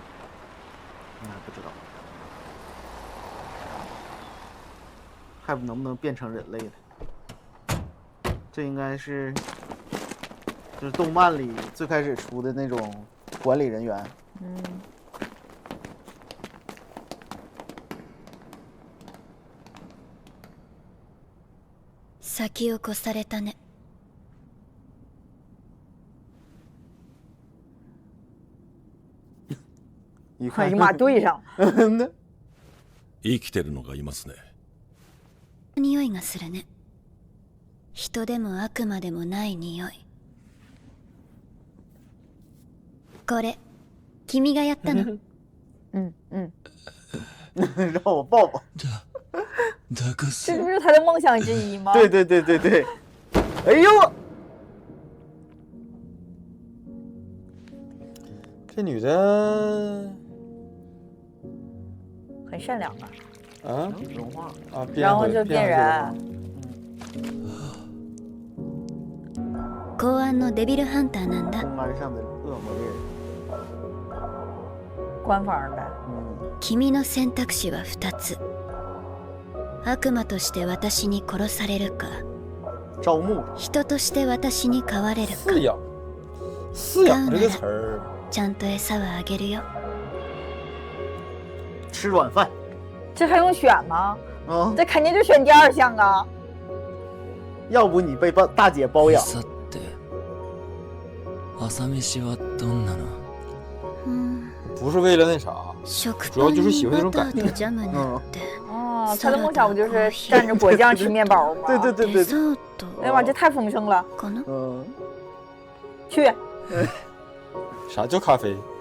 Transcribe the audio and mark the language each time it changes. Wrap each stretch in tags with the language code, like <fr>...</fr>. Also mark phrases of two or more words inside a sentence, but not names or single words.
<zh>不知道，还能不能变成人类了？这应该是就是动漫里最开始出的那种管理人员。嗯。</zh> <ja>先を越されたね。</ja> <zh>快马对上。</zh> <ja>生きてるのがいますね。匂いがするね。人でも悪魔でもない匂い。これ君がやったの？</ja> <zh>让我抱抱。这不是他的梦想之一吗？对。哎呦，这女的很善良啊。啊，融化啊，然后就变人。</zh> <ja>公安のデビルハンターなんだ。</ja> <zh>公安上的恶魔猎人。官方的。</zh> <ja>君の選択肢は2つ。悪魔として私に殺されるか、人として私に飼われるか。</ja> <zh>饲養这个词儿，</zh> <ja>ちゃんと餌はあげるよ。</ja> <zh>吃软饭，这还用选吗？这肯定就选第二项啊。要不你被大姐包养。</zh> <ja>朝飯はどんなの？</ja> <zh>不是为了那啥，主要就是喜欢那种感觉。哦，他的梦想不就是蘸着果酱吃面包吗？对。哎呀妈，这太丰盛了。去。啥叫咖啡？</zh>